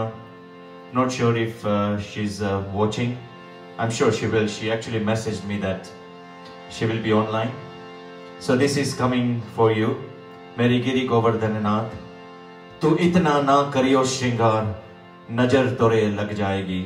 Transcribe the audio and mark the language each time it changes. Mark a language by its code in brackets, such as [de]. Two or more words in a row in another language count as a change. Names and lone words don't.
[en] Not sure if she's watching. I'm sure she will. She actually messaged me that she will be online. So this is coming for you. [hi] मेरी गिरि गोवर्धननाथ, तू इतना न करियो श्रृंगार, नजर तोरे लग जायेगी.